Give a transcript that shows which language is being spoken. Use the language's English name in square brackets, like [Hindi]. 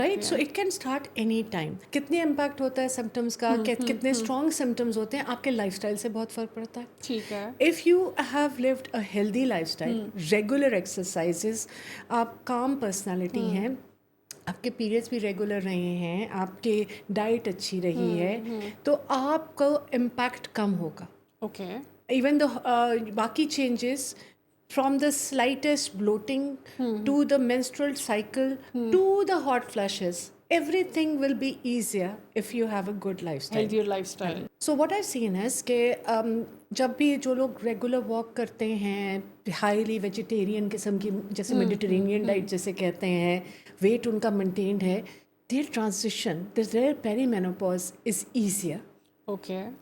[English] Right. So it can start any time. [Urdu] کتنے impact ہوتا ہے سمٹمس کا, کتنے اسٹرانگ سمٹمس ہوتے ہیں, آپ کے لائف اسٹائل سے بہت فرق پڑتا ہے. ٹھیک ہے. [English] if you have lived a healthy life style, regular exercises, [Urdu] آپ کام پرسنالٹی ہیں, آپ کے پیریڈس بھی ریگولر رہے ہیں, آپ کی ڈائٹ اچھی رہی ہے, تو آپ کو امپیکٹ کم ہوگا. [English] Okay. Even the باقی changes from the slightest bloating to the menstrual cycle to the hot flashes, everything will be easier if you have a good life style. Healthier life style. So what I see is [Urdu] کہ جب بھی جو لوگ regular walk کرتے ہیں, highly vegetarian قسم کی, جیسے میڈیٹرینین ڈائٹ جیسے کہتے ہیں, ویٹ ان کا مینٹینڈ ہے, [English] their transition, their perimenopauz is easier. Okay.